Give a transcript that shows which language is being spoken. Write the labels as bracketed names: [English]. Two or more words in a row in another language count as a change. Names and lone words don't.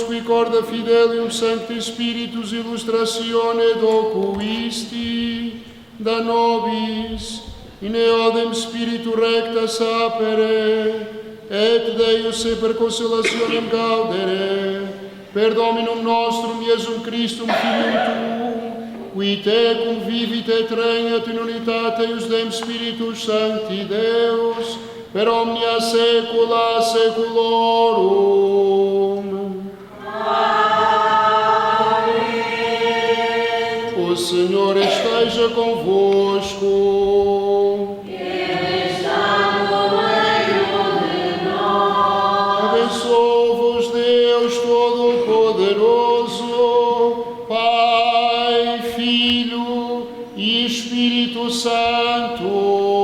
[Latin] misericordia fidelium sancti spiritus illustratione docuisti da nobis in eodem spiritu recta sapere et Deus e per consolationem gaudere per Dominum nostrum Iesum Christum Filium Tuum qui tecum vivit et regnat in unitate eius Deum Spiritus Sancti Deus per omnia saecula saeculorum. [Portuguese] Amém. O Senhor esteja convosco. Ele está no meio de nós. Abençoe-vos Deus Todo-Poderoso, Pai, Filho e Espírito Santo.